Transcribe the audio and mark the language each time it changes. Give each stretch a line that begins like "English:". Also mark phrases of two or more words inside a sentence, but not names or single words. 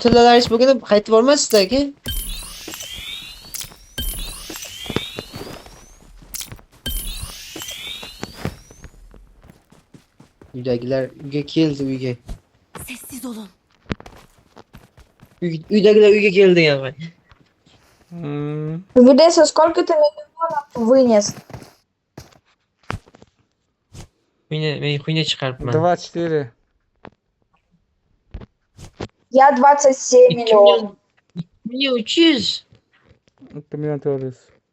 Uzbek: Tillalaringiz bo'lganda qaytib olmaysizda aka? Uydagilar uyga keldi uyga.
Turkish: Sessiz olun.
Uzbek: Uydagilar uyga keldi yani.
Russian: Ведеса, сколько ты миллионов вынес?
Uzbek: Men xuyna chiqaribman. 24.
Russian: Я 27 миллионов. 300.
Uzbek: 2 million 400.